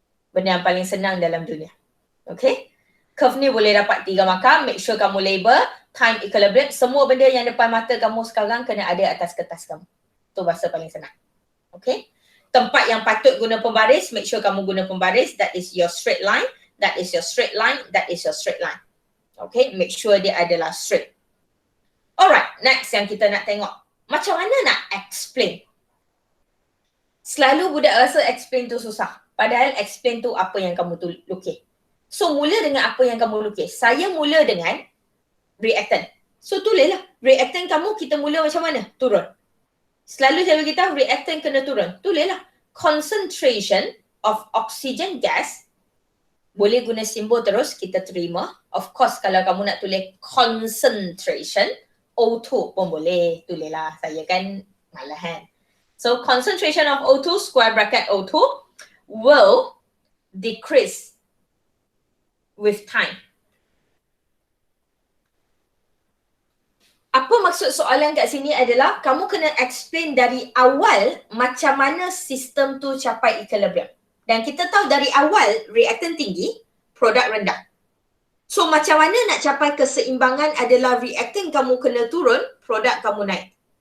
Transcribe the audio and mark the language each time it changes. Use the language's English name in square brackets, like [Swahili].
[Malay] Benda yang paling senang dalam dunia. Okay? Curve ni boleh dapat 3 markah. Make sure kamu label, time equilibrium. Semua benda yang depan mata kamu sekarang kena ada atas kertas kamu. Itu bahasa paling senang. Okay? Tempat yang patut guna pembaris, make sure kamu guna pembaris. [English] That is your straight line. That is your straight line. That is your straight line. Okay? [Malay] Make sure dia adalah straight. Alright, next yang kita nak tengok. Macam mana nak explain? Selalu budak rasa explain tu susah. Padahal explain tu apa yang kamu lukis. So mula dengan apa yang kamu lukis. Saya mula dengan reactant. So tulislah. Reactant kamu kita mula macam mana? Turun. Selalu saya beritahu reactant kena turun. Tulislah. [English] Concentration of oxygen gas. [Malay] Boleh guna simbol terus, kita terima. Of course kalau kamu nak tulis concentration, O2 pun boleh. Tulislah. Saya kan malahan. [English] So concentration of O2, square bracket O2, will decrease with time. [Malay] Apa maksud soalan kat sini adalah kamu kena explain dari awal macam mana sistem tu capai equilibrium. Dan kita tahu dari awal reactant tinggi, produk rendah. So macam mana nak capai keseimbangan adalah reactant kamu kena turun, produk kamu naik.